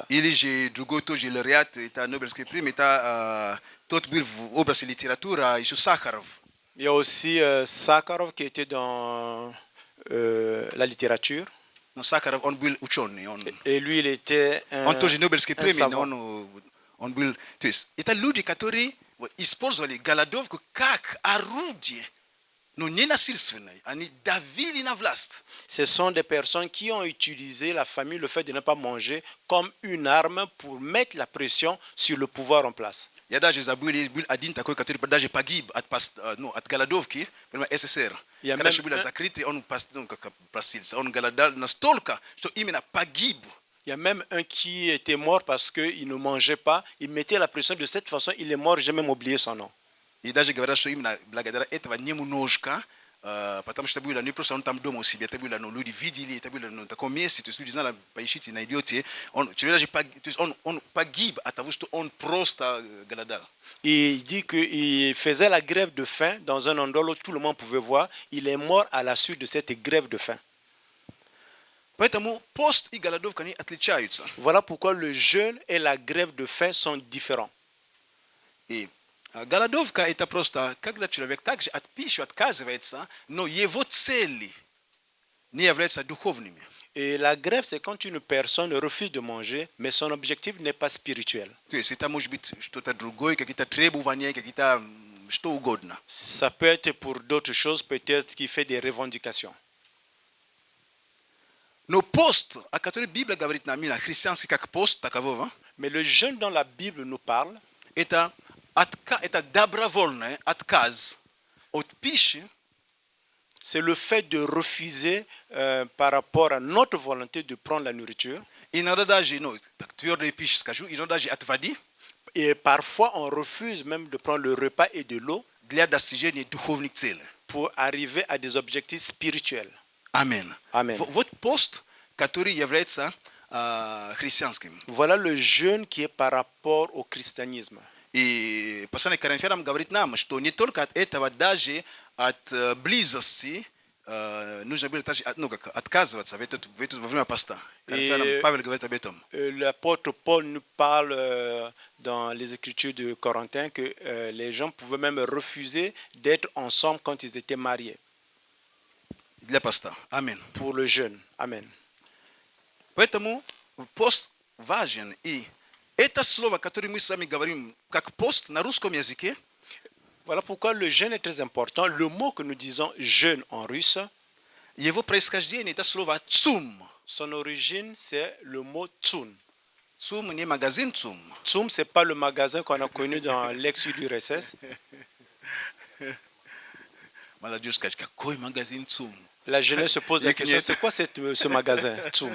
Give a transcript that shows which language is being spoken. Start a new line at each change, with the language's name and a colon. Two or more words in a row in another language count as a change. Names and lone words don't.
Russian: Или же другой тоже лауреат, это Нобелевской премии, это тот был в области литературы, еще Сахаров.
French: Il y a aussi Sakharov qui était dans la littérature.
Russian: Но Сахаров, он был ученый.
French: Et lui, il était
Russian: Он тоже Нобелевской премии, но
French: savant.
Russian: он был... То есть это люди, которые использовали голодовку как орудие, но не насильственное. Они давили на власть.
French: Ce sont des personnes qui ont utilisé la famine, le fait de ne pas manger, comme une arme pour mettre la pression sur le pouvoir en place.
Russian: Я даже забыл, есть был один такой, который даже погиб от голодовки, СССР. Я Когда мем- еще были закрыты, он простился. Он голодал настолько, что именно погиб.
French: Il y a même un qui était mort parce qu'il ne mangeait pas. Il mettait la pression de cette façon. Il est mort. J'ai même oublié son nom.
Russian: И даже говорят, что именно благодаря этого немножко, потому что было не просто он там дома у себя, это было, люди видели, это было на таком месте, то есть люди знали, поищите, найдете. Он погиб от того, что он просто голодал.
French: Et il dit qu'il faisait la grève de faim dans un endroit où tout le monde pouvait voir. Il est mort à la suite de cette grève de faim.
Russian: Поэтому пост и голодовка, они отличаются.
French: Voilà pourquoi le jeûne et la grève de faim sont différents.
Russian: И голодовка это просто, когда человек также от пищи отказывается, но его цели не являются духовными.
French: Et la grève, c'est quand une personne refuse de manger, mais son objectif n'est pas spirituel.
Russian: То есть это может быть что-то другое, какие-то требования, какие-то что угодно.
French: Ça peut être pour d'autres choses, peut-être qu'il fait des revendications.
Russian: Но пост, о котором Библия говорит нам, христианский как пост такового,
French: Mais le jeûne dont la Bible nous parle,
Russian: это добровольный отказ от пищи,
French: c'est le fait de refuser par rapport à notre volonté de prendre la nourriture.
Russian: иногда даже, так твердую пищу скажу, иногда даже от воды
French: Et parfois, on refuse même de prendre le repas et de l'eau
Russian: для достижения духовных целей.
French: pour arriver à des objectifs spirituels.
Russian: Аминь.
French: Amen.
Russian: Вот пост, который является христианским.
French: Voilà le jeûne qui est par rapport au christianisme.
Russian: И послание к Коринфянам говорит нам, что не только от этого, даже от близости нужно было также отказываться во время поста. Коринфянам Павел говорит об этом.
French: L'apôtre Paul nous parle dans les Écritures de Corinthiens que les gens pouvaient même refuser d'être ensemble quand ils étaient mariés
Russian: Для поста. Аминь.
French: pour le jeûne. Amen.
Russian: Поэтому пост важен. И это слово, которое мы с вами говорим как пост на русском языке,
French: Voilà pourquoi le jeûne est très important. Le mot que nous disons jeûne en russe,
Russian: его происхождение это слово цум.
French: son origine, c'est le mot tsum.
Russian: Цум не магазин цум.
French: Tsum, ce n'est pas le magasin qu'on a connu dans l'ex-URSS.
Russian: Молодежь скажет, какой магазин цум?
French: La jeunesse se pose la
Russian: Их
French: question,
Russian: нет.
French: c'est quoi ce magasin, Tsum?